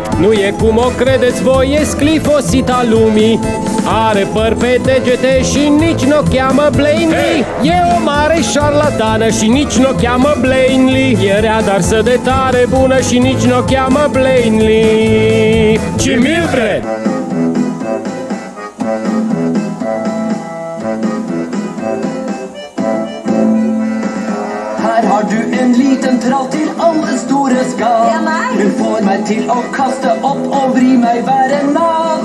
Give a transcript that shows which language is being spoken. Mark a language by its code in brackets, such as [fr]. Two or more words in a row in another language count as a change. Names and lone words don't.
[ro] Nu e cum o credeți voi, e sclifosita lumii. Are păr pe degete și nici n-o cheamă Blaney. E o mare șarlatană și nici n-o cheamă Blaney. E rea, dar să de tare bună și nici n-o cheamă Blaney, ci Mildred. [no] Her har du en liten trall til alle store skal. Det er meg. Hun får meg til å kaste opp og vri meg hver en nal.